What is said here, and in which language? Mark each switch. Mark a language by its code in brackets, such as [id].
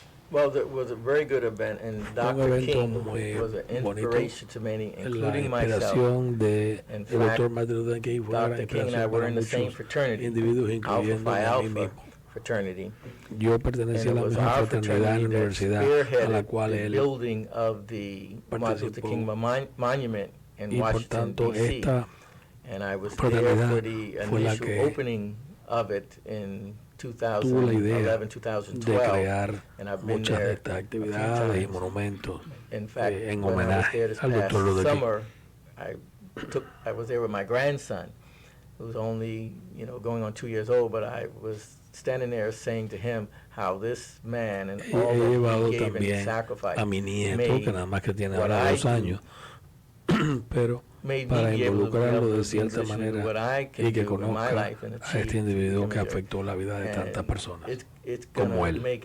[en] Well, it was a very good event, and Dr. King was an inspiration to many, including myself. In fact, Dr. King and I were in the same fraternity, Alpha Phi Alpha fraternity. [es] Yo pertenecía a la misma fraternidad en la universidad a la cual él [en] building of the Martin Luther King Monument in Washington, D.C. And I was there for the initial opening of it in 2011, [es] de crear muchas de estas actividades y monumentos en homenaje al Dr. Luther King. [en] I was there with my grandson, who was only, going on 2 years old, but I was standing there saying to him how this man and all that he gave and sacrificed [es] a mi nieto, que nada más que tiene ahora 2 años, pero para involucrarlo de cierta manera y que conozca a este individuo que afectó la vida de tantas personas como él.